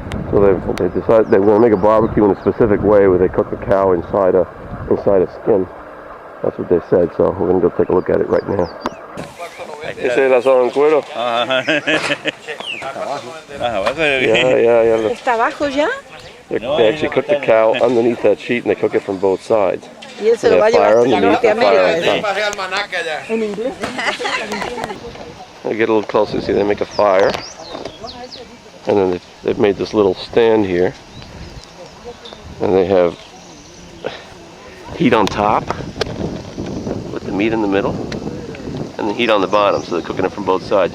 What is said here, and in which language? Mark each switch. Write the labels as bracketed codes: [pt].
[en] So they decided they were going to make a barbecue in a specific way where they cook the cow inside a skin. That's what they said, so we're going to go take a look at it right now. [es] ¿Ese es el asado en cuero? Yeah. ¿Está abajo ya? [en] They actually cook the cow underneath that sheet and they cook it from both sides. [es] Y él se lo va a llevar hasta Norteamérica. En inglés. [en] I'll get a little closer, see they make a fire. And then they've made this little stand here. And they have heat on top with the meat in the middle, and the heat on the bottom, so they're cooking it from both sides.